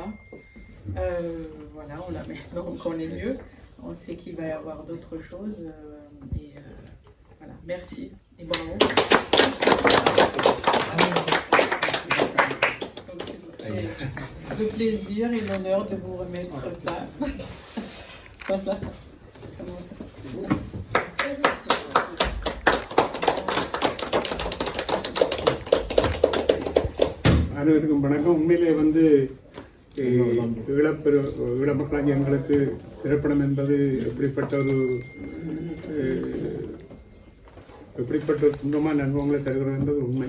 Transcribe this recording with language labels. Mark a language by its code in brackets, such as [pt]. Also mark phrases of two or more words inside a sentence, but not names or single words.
[fr] Voilà, maintenant on connaît mieux, on sait qu'il va y avoir d'autres choses. Et voilà, merci et bravo. J'ai le plaisir et l'honneur de vous remettre ça. Voilà. Comment ça? [ta] அனைவருக்கும் வணக்கம். உண்மையிலே வந்து ஈழமக்களாகிய எங்களுக்கு திரைப்படம் என்பது எப்படிப்பட்ட துன்பமான அனுபவங்களை தருகிறது என்பது உண்மை.